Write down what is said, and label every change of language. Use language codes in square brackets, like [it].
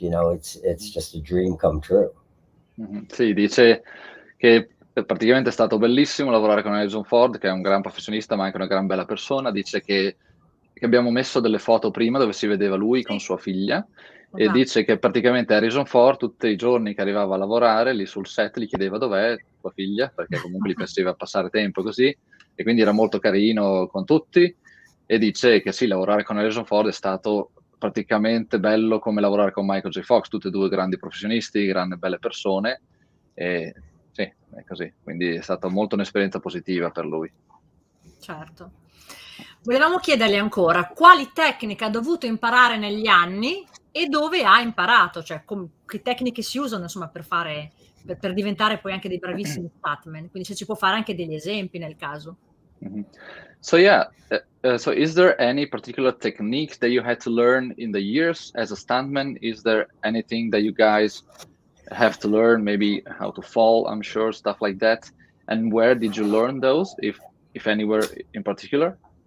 [en] You know, it's just a dream come true. [it] Sì, dice che praticamente è stato bellissimo lavorare con Harrison Ford, che è un gran professionista ma anche una gran bella persona. Dice che abbiamo messo delle foto prima dove si vedeva lui con sua figlia, e dice che praticamente Harrison Ford tutti i giorni che arrivava a lavorare lì sul set gli chiedeva dov'è tua figlia, perché comunque gli piaceva passare tempo così, e quindi era molto carino con tutti. E dice che sì, lavorare con Harrison Ford è stato praticamente bello come lavorare con Michael J. Fox, tutti e due grandi professionisti, grandi belle persone, e sì, è così. Quindi è stata molto un'esperienza positiva per lui. Certo. Volevamo chiedergli ancora quali tecniche ha dovuto imparare negli anni e dove ha imparato, cioè che tecniche si usano, insomma, per diventare poi anche dei bravissimi stuntman. Quindi se ci può fare anche degli esempi nel caso. [en] So yeah, so is there any particular technique that you had to learn in the years as a stuntman? Is there anything that you guys have to learn, maybe how to fall, I'm sure, stuff like that? And where did you learn those, if anywhere in particular?